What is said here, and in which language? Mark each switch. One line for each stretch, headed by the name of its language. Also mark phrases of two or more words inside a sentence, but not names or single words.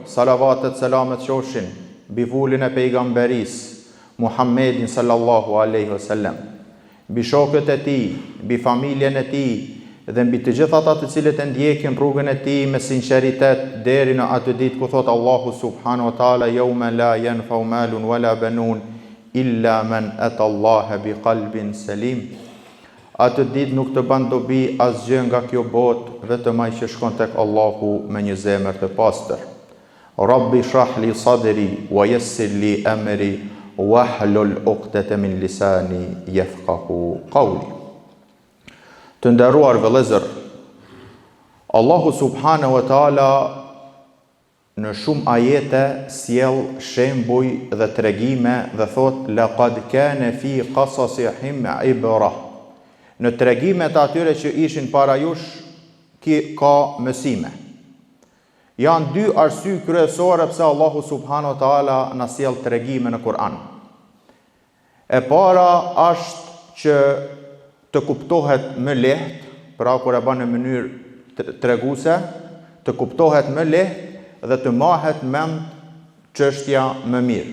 Albanian: Salavatet, selamet qofshin mbi vullin e pejgamberisë Muhammedin
Arabic: صلى الله عليه وسلم,
Albanian: mbi shokët e tij, mbi familjen e tij dhe mbi të gjithë ata të cilët e ndjekin rrugën e tij me sinqeritet deri në atë ditë ku thot Allahu
Arabic: سبحانه وتعالى: "يوم لا ينفع مال ولا بنون إلا من أتى الله بقلب سليم."
Albanian: Atë ditë nuk të ban dobi asgjë nga kjo botë, vetëm ai që shkon tek Allahu me një zemër të pastër.
Arabic: رب اشرح لي صدري ويسر لي أمري واحلل عقدة من لساني يفقهوا قولي.
Albanian: Të nderuar vëllezër, Allahu
Arabic: سبحانه وتعالى
Albanian: në shumë ajete sjell shembuj dhe tregime dhe thot:
Arabic: "لقد كان في قصصهم عبرة."
Albanian: Në tregimet atyre që ishin para jush ka mësime. Janë dy arsye kryesore pse Allahu
Arabic: سبحانه وتعالى
Albanian: na sjell tregime në Kur'an. E para është që të kuptohet më lehtë, pra kur e bën në mënyrë treguese, të kuptohet më lehtë dhe të mahet mend çështja më mirë.